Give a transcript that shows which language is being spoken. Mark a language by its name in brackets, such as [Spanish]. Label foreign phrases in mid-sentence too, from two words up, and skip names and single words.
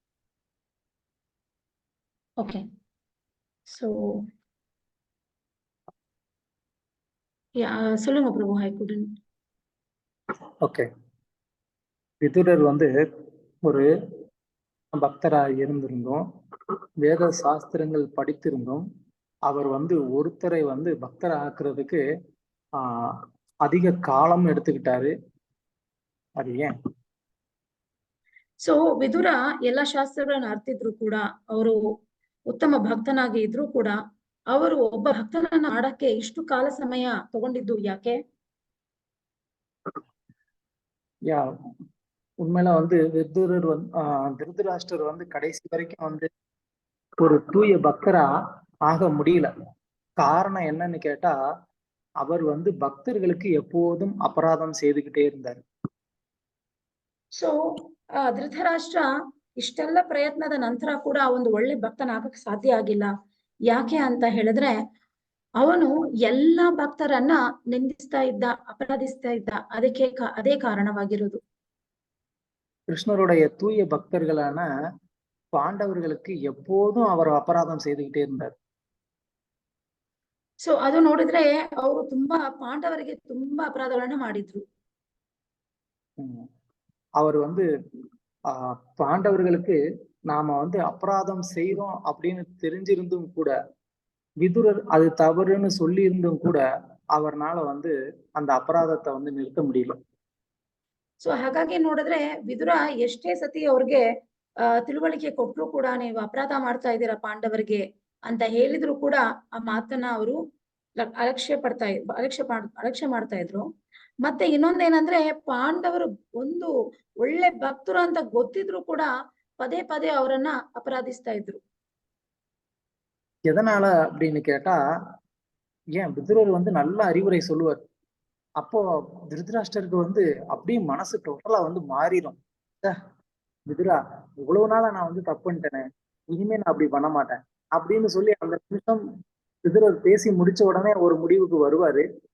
[English] Okay. So, yeah, [Tamil] சொல்லுங்க பிரபு. [English] I couldn't. [Tamil] ஓகே. விதுரர் வந்து ஒரு பக்தராக இருந்திருந்தோம், வேத சாஸ்திரங்கள் படித்திருந்தோம். அவர் வந்து ஒருத்தரை வந்து பக்தரை ஆக்குறதுக்கு அதிக காலம் எடுத்துக்கிட்டாரு. அது ஏன்? [Kannada] ಸೊ ವಿದುರ ಎಲ್ಲ ಶಾಸ್ತ್ರಗಳನ್ನ ಅರ್ತಿದ್ರು ಕೂಡ, ಅವರು ಉತ್ತಮ ಭಕ್ತನಾಗಿ ಇದ್ರು ಕೂಡ, ಅವರು ಒಬ್ಬ ಭಕ್ತನನ್ನ ಮಾಡಕ್ಕೆ ಇಷ್ಟು ಕಾಲ ಸಮಯ ತಗೊಂಡಿದ್ದು ಯಾಕೆ? [Tamil] யா உண்மையில வந்து விதுரர் வந்து திருதராஷ்டிரர் வந்து கடைசி வரைக்கும் வந்து ஒரு தூய பக்தரா ஆக முடியல. காரணம் என்னன்னு கேட்டா, அவர் வந்து பக்தர்களுக்கு எப்போதும் அபராதம் செய்துகிட்டே இருந்தார். [Kannada] ಸೊ ಧೃತರಾಷ್ಟ್ರ ಇಷ್ಟೆಲ್ಲ ಪ್ರಯತ್ನದ ನಂತರ ಕೂಡ ಒಂದು ಒಳ್ಳೆ ಭಕ್ತನಾಗಕ್ಕೆ ಸಾಧ್ಯ ಆಗಿಲ್ಲ. ಯಾಕೆ ಅಂತ ಹೇಳಿದ್ರೆ, ಅವನು ಎಲ್ಲ ಭಕ್ತರನ್ನ ನಿಂದಿಸ್ತಾ ಇದ್ದ, ಅಪರಾಧಿಸ್ತಾ ಇದ್ದ. ಅದಕ್ಕೆ ಅದೇ ಕಾರಣವಾಗಿರೋದು. [Tamil] கிருஷ்ணருடைய தூய பக்தர்களான பாண்டவர்களுக்கு எப்போதும் அவர் அபராதம் செய்துகிட்டே இருந்தார். [Kannada] ಸೊ ಅದು ನೋಡಿದ್ರೆ ಅವರು ತುಂಬಾ ಪಾಂಡವರಿಗೆ ತುಂಬಾ ಅಪರಾಧಗಳನ್ನ ಮಾಡಿದ್ರು. [Tamil] அவர் வந்து பாண்டவர்களுக்கு நாம வந்து அபராதம் செய்யறோம் அப்படின்னு தெரிஞ்சிருந்தும் கூட, விதுரர் அது தவறுன்னு சொல்லி இருந்தும் கூட அவர்னால வந்து அந்த ಅಪರಾಧத்தை வந்து நிறுத்த முடியல. [Kannada] ಸೊ ಹಾಗಾಗಿ ನೋಡಿದ್ರೆ ವಿದುರ ಎಷ್ಟೇ ಸತಿ ಅವ್ರಿಗೆ ತಿಳುವಳಿಕೆ ಕೊಟ್ಟರು ಕೂಡ, ನೀವು ಅಪರಾಧ ಮಾಡ್ತಾ ಇದ್ದೀರಾ ಪಾಂಡವರಿಗೆ ಅಂತ ಹೇಳಿದ್ರು ಕೂಡ ಆ ಮಾತನ್ನ ಅವರು ಅಲಕ್ಷ್ಯ ಮಾಡ್ತಾ ಇದ್ರು. ಮತ್ತೆ ಇನ್ನೊಂದೇನಂದ್ರೆ, ಪಾಂಡವರು ಒಂದು ಒಳ್ಳೆ ಭಕ್ತರು ಅಂತ ಗೊತ್ತಿದ್ರು ಕೂಡ ಪದೇ ಪದೇ ಅವರನ್ನ ಅಪರಾಧಿಸ್ತಾ ಇದ್ರು. [Tamil] எதனால அப்படின்னு கேட்டா, ஏன் விதுரர் வந்து நல்ல அறிவுரை சொல்லுவார். அப்போ திருதராஷ்டருக்கு வந்து அப்படியே மனசு டோட்டலா வந்து மாறிடும். விதுரா, இவ்வளவு நாளா நான் வந்து தப்பு பண்ணிட்டேனே, இனிமே நான் அப்படி பண்ண மாட்டேன் அப்படின்னு சொல்லி அந்த நிமிஷம் விதுரர் பேசி முடிச்ச உடனே ஒரு முடிவுக்கு வருவாரு.